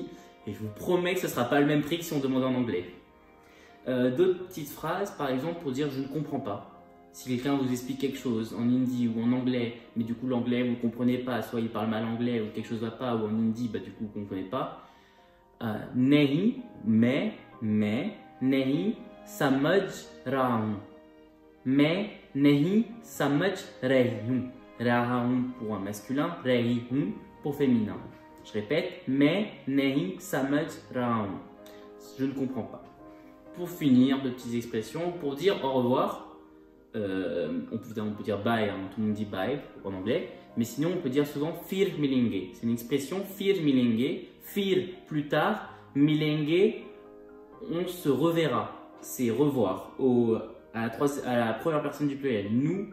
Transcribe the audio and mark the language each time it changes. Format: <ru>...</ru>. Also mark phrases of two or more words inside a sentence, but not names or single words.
<fr>Et je vous promets que ce ne sera pas le même prix que si on demande en anglais. D'autres petites phrases, par exemple, pour dire je ne comprends pas. Si quelqu'un vous explique quelque chose en hindi ou en anglais, mais du coup l'anglais vous ne comprenez pas, soit il parle mal anglais ou quelque chose ne va pas, ou en hindi, bah, du coup vous ne comprenez pas. Nahi, mais,</fr> <hi>नहीं, समझ रहा हूँ. Mais, नहीं, समझ रही हूँ. रहा हूँ</hi> <fr>pour un masculin,</fr> <hi>रही हूँ</hi> <fr>pour féminin. Je répète, mais,</fr> <hi>नहीं, समझ रहा हूँ.</hi> <fr>Je ne comprends pas. Pour finir, de petites expressions, pour dire au revoir. On peut dire bye, hein, tout le monde dit bye en anglais, mais sinon on peut dire souvent</fr> <hi>फिर मिलेंगे.</hi> <fr>C'est une expression</fr> <hi>फिर मिलेंगे,</hi> <fr>fir plus tard, milenge on se reverra, c'est revoir à la première personne du pluriel.</fr>